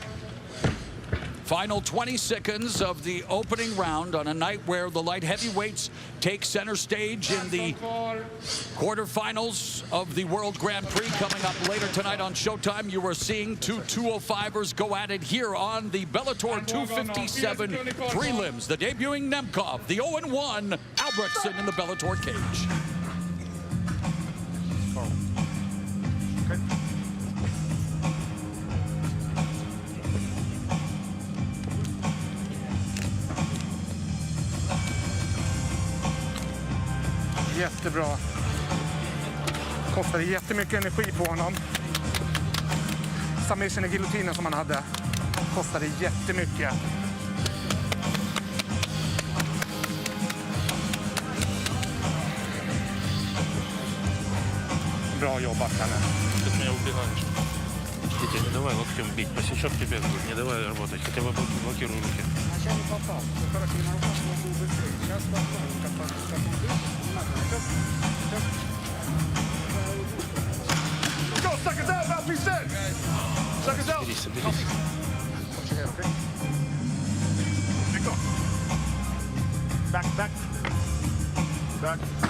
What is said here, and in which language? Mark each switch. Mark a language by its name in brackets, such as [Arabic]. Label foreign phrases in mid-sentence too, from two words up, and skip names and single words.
[English] Final 20 seconds of the opening round on a night where the light heavyweights take center stage in the quarterfinals of the World Grand Prix coming up later tonight on Showtime. You are seeing 2 205ers go at it here on the Bellator 257 prelims. The debuting Nemkov, the 0-1 Albrektsson in the Bellator cage. [Swedish] Jättebra. Kostade jättemycket energi på honom. Submission i giljotinen som han hade kostade jättemycket. Bra jobbat, Kalle. [Russian] Меня убиваешь. Витя, не давай локтем бить. Посечет тебе, не давай работать. Хотя бы блокируй руки. Вначале попал. Хорошо, на руках он был быстрее. Сейчас попал. Как он был. [English] Go, suck us out, mouthpiece in. Suck us out. [Russian] Соберись. [English] Watch your head, okay? Big go. Back, back. Back.